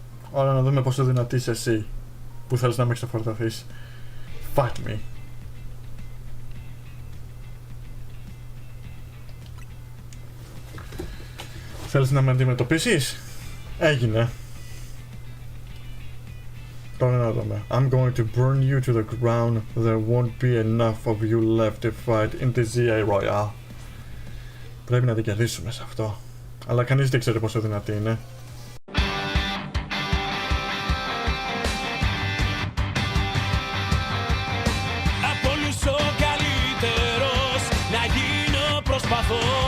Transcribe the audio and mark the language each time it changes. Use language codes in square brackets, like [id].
[el] Ωραία, να δούμε πόσο δυνατή είσαι εσύ που θέλεις να με ξεφορτωθείς. [en] Fight me. [el] Θέλεις να με αντιμετωπίσεις? Έγινε. Τώρα να δούμε. [en] I'm going to burn you to the ground. There won't be enough of you left to fight in the ZA Royale. [el] Πρέπει να την κερδίσουμε σε αυτό. Αλλά κανείς δεν ξέρει πόσο δυνατή είναι. Από όλους ο καλύτερος να γίνω προσπαθώ.